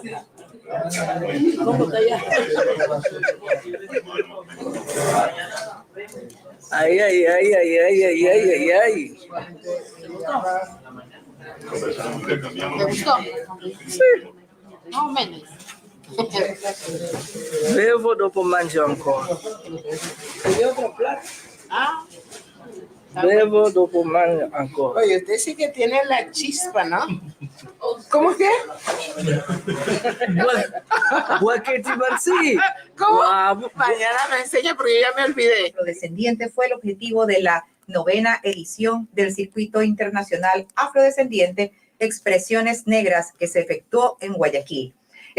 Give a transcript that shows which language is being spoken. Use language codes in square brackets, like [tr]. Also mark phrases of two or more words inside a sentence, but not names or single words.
[es] ¿Cómo está allá? Ay, ay, ay, ay, ay, ay, ay, ay, ay. ¿Te gustó? Sí. Más o menos. [it] Bevo dopo mangio ancora. [es] ¿Y otro plato? Ah. [it] Bevo dopo mangio ancora. [es] Oye, usted sí que tiene la chispa, ¿no? ¿Cómo que? ¿Cómo? Mañana me enseña porque ya me olvidé. Afrodescendiente fue el objetivo de la 9ª edición del Circuito Internacional Afrodescendiente Expresiones Negras que se efectuó en Guayaquil.